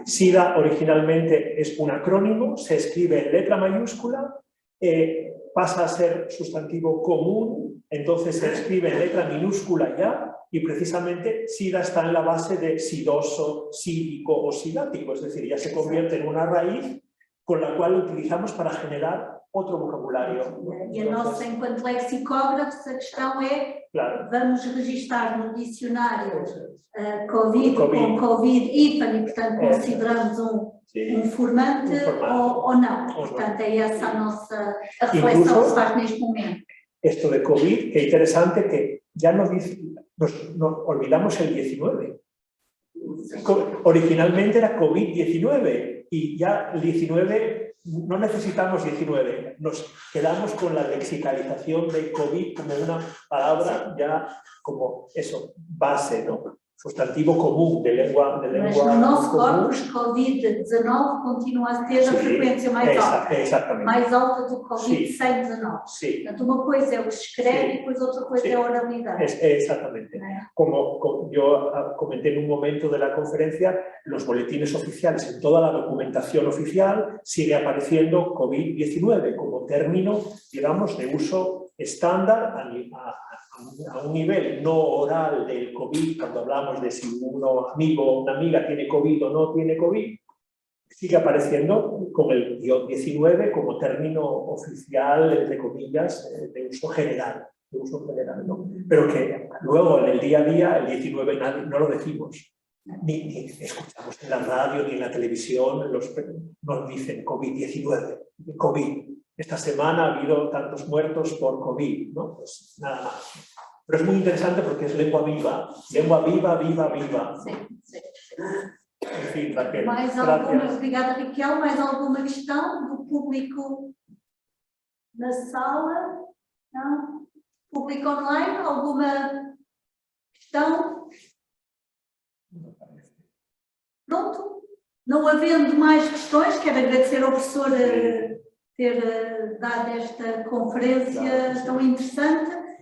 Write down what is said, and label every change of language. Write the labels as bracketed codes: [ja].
[es] SIDA originalmente es un acrónimo, se escribe en letra mayúscula, pasa a ser sustantivo común, entonces se escribe en letra minúscula ya, y precisamente SIDA está en la base de sidoso, sídico o sidático, es decir, ya se convierte en una raíz con la cual utilizamos para generar outro vocabulario. [pt] E a nossa, enquanto lexicógrafos, a questão é, claro, vamos registar no dicionário COVID com Covid, IPAN, e portanto consideramos um formante ou não. Portanto é essa a reflexão que se faz neste momento. [es] Esto de COVID, [pt] que é interessante [es] que ya nos olvidamos el 19. Originalmente era COVID-19 y ya el 19 no necesitamos 19, nos quedamos con la lexicalización de COVID como una palabra ya como eso, base, ¿no? Sustantivo comum de lengua [pt] Mas no nosso corpus, Covid-19 continua a ter a frequência mais alta. Mais alta do Covid-19. [es] Sí. [pt] Portanto, uma coisa é o que se escreve e depois outra coisa é a oralidade. [es] Exactamente. Como yo comenté en un momento de la conferencia, los boletines oficiales, en toda la documentación oficial, sigue apareciendo COVID-19 como término, digamos, de uso estándar a un nivel no oral del COVID, cuando hablamos de si un amigo o una amiga tiene COVID o no tiene COVID, sigue apareciendo con el 19 como término oficial, entre comillas, de uso general, ¿no? Pero que luego en el día a día, el 19 no lo decimos, ni escuchamos en la radio ni en la televisión, nos dicen COVID-19, COVID. esta semana ha habido tantos muertos por COVID, ¿no? Pues nada más. Pero es muy interesante porque es lengua viva, viva, viva. [pt] Sim, sim. [es] En fin, Raquel, [pt] Mais alguma, [es] gracias. [pt] obrigada Raquel, mais alguma questão do público na sala? Não? Público online, alguma questão? Pronto, não havendo mais questões, quero agradecer ao professor ter dado esta conferência tão interessante.